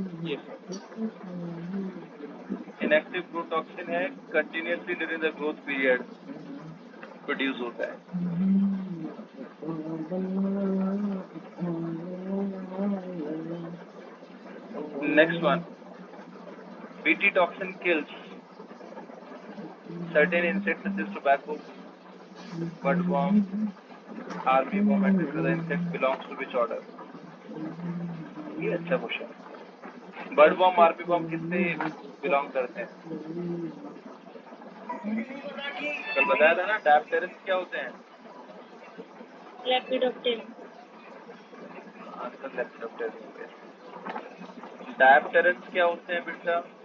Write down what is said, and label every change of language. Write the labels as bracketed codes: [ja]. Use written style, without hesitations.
[en] Yes, sir. [hi] Inactive protoxin है, continuously during the growth period produce होता है। [en] Next one, BT toxin kills certain insects such as tobacco, budworm, armyworm and other insects belongs to which order? [hi] ये अच्छा question है। बर्डवॉर्म आर्मीवॉर्म किससे belong करते हैं? कल बताया था ना, डायप्टेरिस क्या होते हैं? [en] Lepidopteran. [hi] आजकल लेपिडोप्टेरिस होते हैं। डायप्टेरिस क्या होते हैं बेटा?